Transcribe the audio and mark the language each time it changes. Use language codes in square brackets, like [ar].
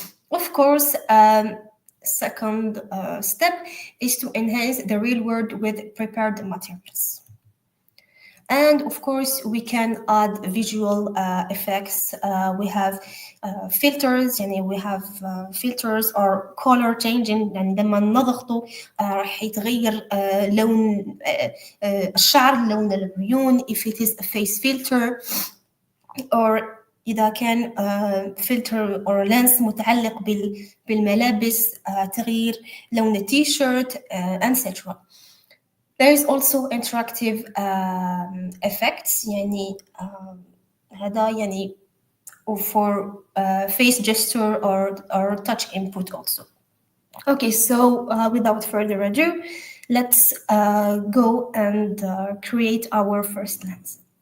[en] Of course, second step is to enhance the real world with prepared materials. And of course, we can add visual effects. We have filters، يعني we have filters or color changing. [ar] يعني لما نضغطه راح يتغير لون الشعر، لون العيون [en] if it is a face filter، [ar] or إذا كان filter or lens متعلق بالملابس تغيير لون التيشيرت etc. [en] There is also interactive effects، [ar] يعني هذا يعني [en] for face gesture or touch input also. Okay, so without further ado, let's go and create our first lens.